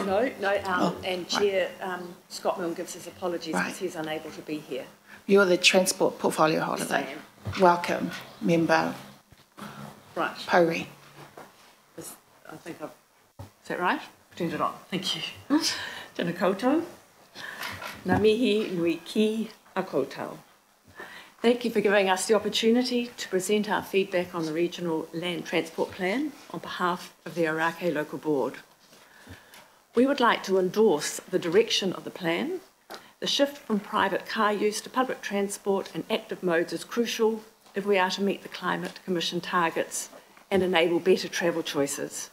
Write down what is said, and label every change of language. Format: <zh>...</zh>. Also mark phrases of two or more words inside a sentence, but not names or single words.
<en>No, and Chair Scott Milne gives his apologies because he's unable to be here. You're the transport portfolio holder. Yes, I am. Welcome, member. Right. Pori. I think I've... Is that right? Turned it on. Thank you.</en> <mi>Tēnā koutou. Ngā mihi nui ki a koutou.</mi> <en>Thank you for giving us the opportunity to present our feedback on the Regional Land Transport Plan on behalf of the Orake Local Board. We would like to endorse the direction of the plan. The shift from private car use to public transport and active modes is crucial if we are to meet the Climate Commission targets and enable better travel choices.</en>